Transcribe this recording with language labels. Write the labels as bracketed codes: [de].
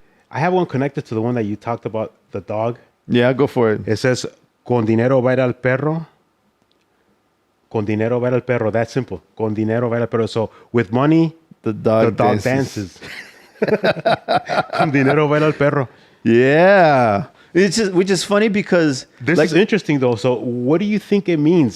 [en] I have one connected to the one that you talked about, the dog. Yeah, go for it. It says, [es] con dinero baila el perro. Con dinero baila el perro. [en] That's simple. [es] Con dinero baila el perro. [en] So with money, The dog dances. [es] Con dinero baila el perro. [en] Yeah. Which is funny because... This is interesting, though. So what do you think it means?